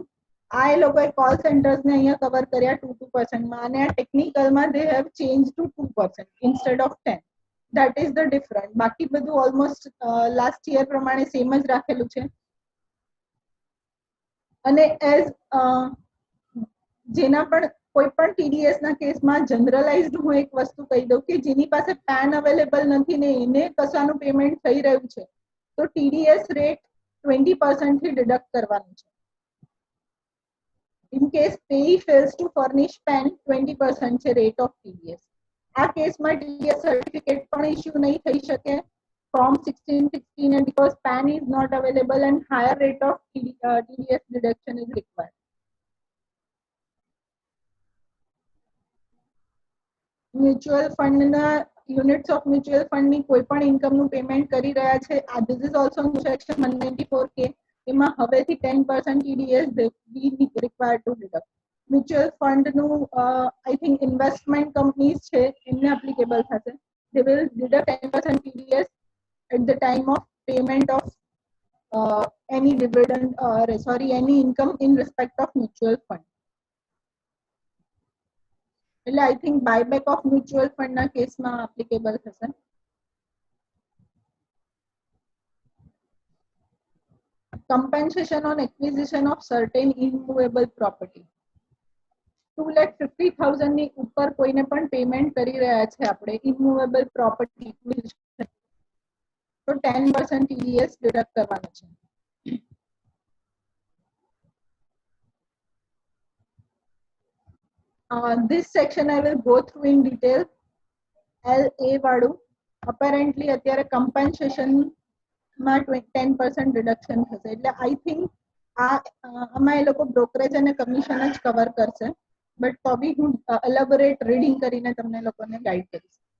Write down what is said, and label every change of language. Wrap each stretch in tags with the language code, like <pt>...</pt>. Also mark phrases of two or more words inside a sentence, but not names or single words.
<gu>આ લોકોએ</gu> <en>call centers</en> <gu>ને અહીંયા કવર કર્યા 2% માં અને આ ટેકનિકલ માં</gu> <en>they have changed to 2% instead of 10. That is the difference.</en> <gu>બાકી બધું</gu> <en>almost last year</en> <gu>પ્રમાણે સેમ જ રાખેલું છે. અને એઝ જેના પણ કોઈ પણ TDS ના કેસમાં જનરલાઇઝ્ડ હું એક વસ્તુ કહી દઉં કે જેની પાસે</gu> <en>PAN available</en> <gu>નથી ને એને કશાનું પેમેન્ટ થઈ રહ્યું છે તો</gu> <en>TDS rate</en> <gu>20% થી ડિડક્ટ કરવાનું છે.</gu> <en>In case payee fails to furnish PAN 20% છે rate of TDS.</en> <gu>આ કેસમાં TDS સર્ટિફિકેટ પણ ઇશ્યુ નહીં થઈ શકે</gu> <en>from 1616 and because PAN is not available and higher rate of TDS deduction is required. Mutual fund</en> <gu>na</gu> <en>units of mutual fund</en> <gu>ની કોઈ પણ ઇન્કમ નું પેમેન્ટ કરી રહ્યા છે.</gu> <en>This is also in section 194K.</en> <gu>એમાં હવેથી</gu> <en>10% TDS we required to deduct. Mutual fund નું I think investment companies</en> <gu>છે એમને</gu> <en>applicable થશે. They will deduct 10% TDS at the time of payment of any dividend or any income in respect of mutual fund. એટલે I think buyback of mutual fund</en> <gu>ના કેસમાં</gu> <en>applicable થશે. Compensation on acquisition of certain immovable property.</en> <gu>2,50,000 ની ઉપર કોઈને પણ પેમેન્ટ કરી રહ્યા છે આપણે</gu> <en>immovable property acquisition</en> <gu>તો 10% TDS ડિડક્ટ કરવાનો છે.</gu> <en>This section I will go through in detail.</en> <gu>LA વાળું apparently અત્યારે compensation માં 10% ડિડક્શન થશે એટલે</gu> <en>I think</en> <gu>આમાં એ લોકો બ્રોકરેજ અને કમિશન જ કવર કરશે બટ તો બી હું</gu> <en>elaborate reading</en> <gu>કરીને તમને લોકોને ગાઈડ કરીશ.</gu>